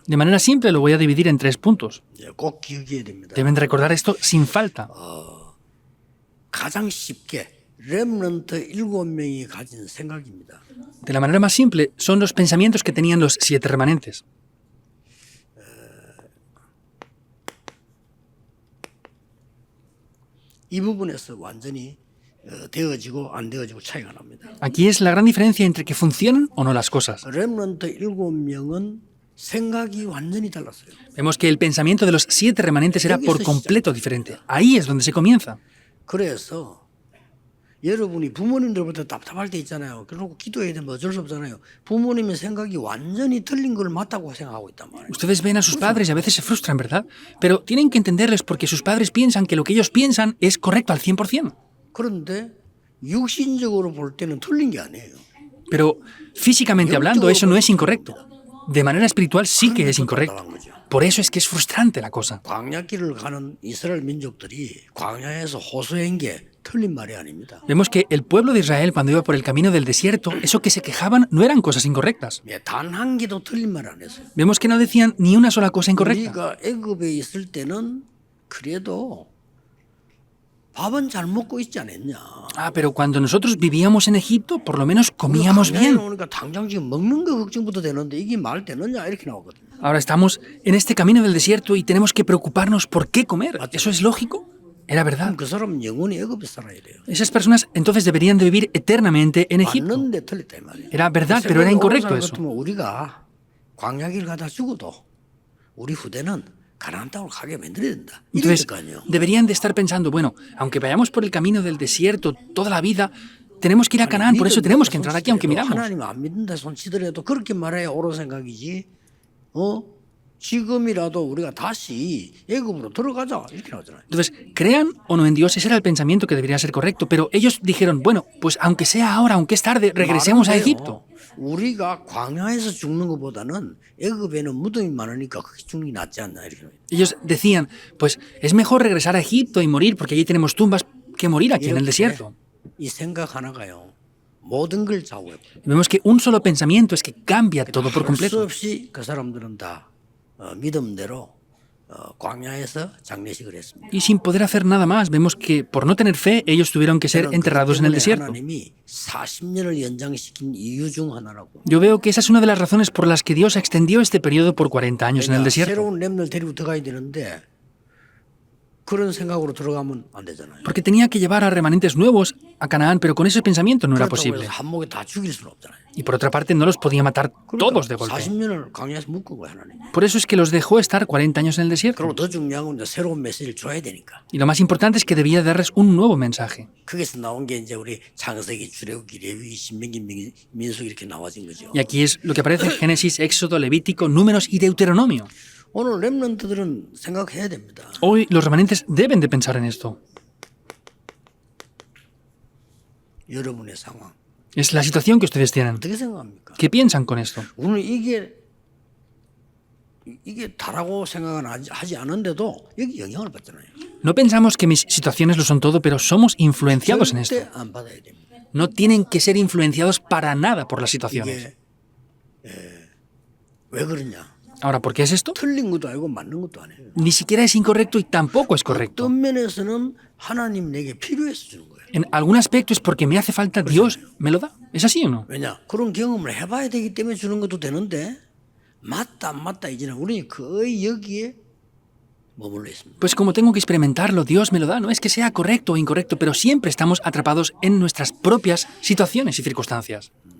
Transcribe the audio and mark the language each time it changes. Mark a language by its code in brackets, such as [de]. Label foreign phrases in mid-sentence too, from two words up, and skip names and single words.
[es] De manera simple lo voy a dividir en 3 puntos. [ko] 꼭 기억해야 됩니다. [es] Deben de recordar esto sin falta. [ko] 가장 쉽게 렘넌트 7명이 가진 생각입니다. [es] De la manera más simple, son los pensamientos que tenían los 7 remanentes. [ko] 이 부분에서 완전히 되어지고 안 되어지고 차이가 납니다. [es] Aquí es la gran diferencia entre que funcionan o no las cosas. [ko] 렘넌트 7명은 생각이 완전히 달랐어요. [es] Vemos que el pensamiento de los 7 remanentes era por completo diferente. Ahí es donde se comienza. [ko] 그래서 여러분이 부모님들부터 답답할 때 있잖아요. 그러고 기도해야 되면 어쩔 수 없잖아요. 부모님의 생각이 완전히 틀린 걸 맞다고 생각하고 있단 말이에요. [es] Ustedes ven a sus padres y a veces se frustran, ¿verdad? Pero tienen que entenderles porque sus padres piensan que lo que ellos piensan es correcto al 100%. [ko] 그런데 육신적으로 볼 때는 틀린 게 아니에요. [es] Pero físicamente hablando, eso no es incorrecto. De manera espiritual sí que es incorrecto. Por eso es que es frustrante la cosa. [ko] 광야길을 가는 이스라엘 민족들이 광야에서 호소한 게 틀린 말이 아닙니다. [es] Vemos que el pueblo de Israel, cuando iba por el camino del desierto, eso que se quejaban no eran cosas incorrectas. [ko] 단 한 개도 틀린 말 안 했어요. [es] Vemos que no decían ni una sola cosa incorrecta. [ko] 우리가 애굽에 있을 때는 그래도 밥은 잘 먹고 있지 않았냐. [es] Ah, pero cuando nosotros vivíamos en Egipto, por lo menos comíamos bien. [ko] 그러니까 당장 지금 먹는 거 걱정부터 되는데 이게 말 되느냐 이렇게 나오거든요. [es] Ahora estamos en este camino del desierto y tenemos que preocuparnos por qué comer. ¿Eso es lógico? Era verdad. [ko] 그 사람은 영원히 애굽에 살아야 돼요. [es] Esas personas entonces deberían de vivir eternamente en Egipto. [ko] 맞는데 틀렸다 이 말이에요. [es] Era verdad, pero era incorrecto eso. [ko] 같으면 우리가 광야길 가다 죽어도 우리 후대는 가나안 땅으로 가게 만들어야 된다. [es] Entonces, [ko] 이러니까요. [es] deberían de estar pensando, bueno, aunque vayamos por el camino del desierto toda la vida, tenemos que ir a Canaán, por eso tenemos que entrar aquí aunque miramos. [ko] 하나님 안 믿는다 손치더라도 그렇게 말해야 옳은 생각이지. 지금이라도 우리가 다시 애굽으로 들어가자 이렇게 나오잖아요. [es] Entonces, crean o no en Dios, ese era el pensamiento que debería ser correcto, pero ellos dijeron, bueno, pues aunque sea ahora, aunque es tarde, regresemos a Egipto. [ko] 우리가 광야에서 죽는 것보다는 애굽에는 무덤이 많으니까 그게 죽는 게 낫지 않나 이렇게. [es] Ellos decían, pues es mejor regresar a Egipto y morir porque allí tenemos tumbas que morir aquí en el desierto. [ko] 이 생각 하나가요. 모든 걸 좌우해. [es] Vemos que un solo pensamiento es que cambia todo por [ko] 수 [es] completo. [ko] 없이 그 사람들은 다 믿음대로 광야에서 장례식을 했습니다. [es] Y sin poder hacer nada más, vemos que por no tener fe, ellos tuvieron que ser enterrados en el desierto. [ko] 하나님이 40년을 연장시킨 이유 중 하나라고. [es] Yo veo que esa es una de las razones por las que Dios extendió este periodo por 40 años en el desierto. [ko] 새로운 렘을 데리고 들어가야 되는데 그런 생각으로 들어가면 안 되잖아요. [es] Porque tenía que llevar a remanentes nuevos a Canaán, pero con ese pensamiento no era [ko] 그렇다고 [es] posible. [ko] 해서 한 목에 다 죽일 수는 없잖아요. [es] Y por otra parte, no los podía matar todos de golpe. [ko] 40년을 광야에서 묶은 거예요, 하나님. [es] Por eso es que los dejó estar 40 años en el desierto. [ko] 그리고 더 중요한 건 이제 새로운 메시지를 줘야 되니까. [es] Y lo más importante es que debía darles un nuevo mensaje. [ko] 거기서 나온 게 이제 우리 창세기, 출애굽기, 레위기, 신명기, 민수기 이렇게 나와진 거죠. [es] Y aquí es lo que aparece en Génesis, Éxodo, Levítico, Números y Deuteronomio. [ko] 오늘 렘넌트들은 생각해야 됩니다. [es] Hoy los remanentes deben de pensar en esto. [ko] 여러분의 상황 [es] Es la situación que ustedes tienen. [ko] 어떻게 생각합니까? [es] ¿Qué piensan con esto? [ko] 오늘 이게 다라고 생각은 하지 않은데도 여기 영향을 받잖아요. [es] No pensamos que mis situaciones lo son todo, pero somos influenciados en esto. [ko] 절대 안 받아야 됩니다. [es] No tienen que ser influenciados para nada por las situaciones. [ko] 이게 왜 그러냐? [es] Ahora, ¿por qué es esto? [ko] 틀린 것도 아니고 맞는 것도 아니에요. [es] Ni siquiera es incorrecto y tampoco es correcto. [ko] 어떤 면에서는 하나님 내게 필요해서 주는 거예요. [es] En algún aspecto es porque me hace falta, Dios me lo da. ¿Es así o no? [ko] 왜냐? 그런 경험을 해봐야 되기 때문에 주는 것도 되는데 맞다 안 맞다 이제는 우리는 거의 여기에 머물러 있습니다. [es] Pues como tengo que experimentarlo, Dios me lo da. No es que sea correcto o incorrecto, pero siempre estamos atrapados en nuestras propias situaciones y circunstancias.